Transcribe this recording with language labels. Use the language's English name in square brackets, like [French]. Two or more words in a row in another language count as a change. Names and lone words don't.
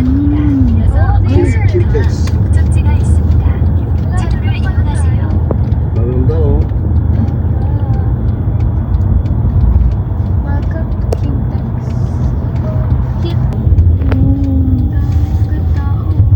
[Korean] Kintex. 목적지가 있습니다. 차로를 이용하세요. [Filipino] maganda oh. [English] Welcome to Kintex. [Filipino] Ganda, oh.